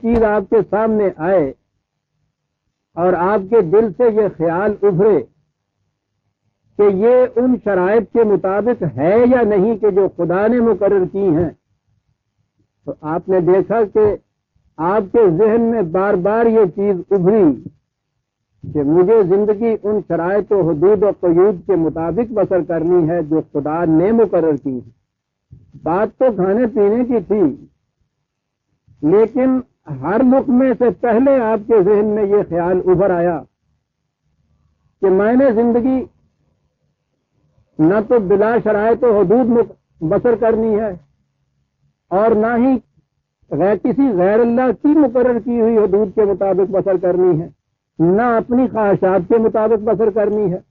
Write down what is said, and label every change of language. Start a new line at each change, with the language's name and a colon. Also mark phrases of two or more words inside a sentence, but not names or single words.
Urdu: چیز آپ کے سامنے آئے اور آپ کے دل سے یہ خیال ابھرے کہ یہ ان شرائط کے مطابق ہے یا نہیں کہ جو خدا نے مقرر کی ہیں، تو آپ نے دیکھا کہ آپ کے ذہن میں بار بار یہ چیز ابھری کہ مجھے زندگی ان شرائط و حدود و قیود کے مطابق بسر کرنی ہے جو خدا نے مقرر کی ہے۔ بات تو کھانے پینے کی تھی، لیکن ہر لقمے سے پہلے آپ کے ذہن میں یہ خیال ابھر آیا کہ میں نے زندگی نہ تو بلا شرائط و حدود بسر کرنی ہے، اور نہ ہی کسی غیر اللہ کی مقرر کی ہوئی حدود کے مطابق بسر کرنی ہے، نہ اپنی خواہشات کے مطابق بسر کرنی ہے۔